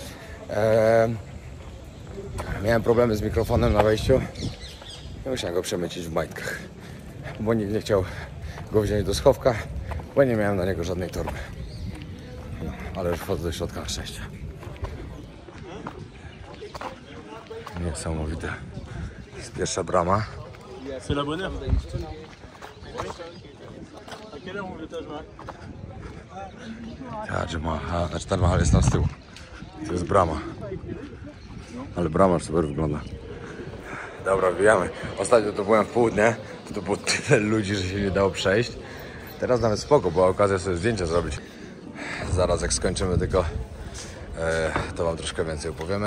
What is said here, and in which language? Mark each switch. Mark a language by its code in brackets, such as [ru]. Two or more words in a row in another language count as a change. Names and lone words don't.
[pl] Miałem problemy z mikrofonem na wejściu i musiałem go przemycić w majtkach, bo nikt nie chciał go wziąć do schowka, bo nie miałem na niego żadnej torby. No, ale już wchodzę do środka na szczęście. Niesamowite. To jest pierwsza brama. [fr] C'est la bonne heure. À quelle heure on veut Taj Mahal? [pl] Taj Mahal, znaczy Taj Mahal jest tam z tyłu. To jest brama. Ale brama super wygląda. Dobra, wbijamy. Ostatnio to byłem w południe, to było tyle ludzi, że się nie dało przejść. Teraz nawet spoko, była okazja sobie zdjęcia zrobić. Zaraz jak skończymy tylko, to wam troszkę więcej opowiemy.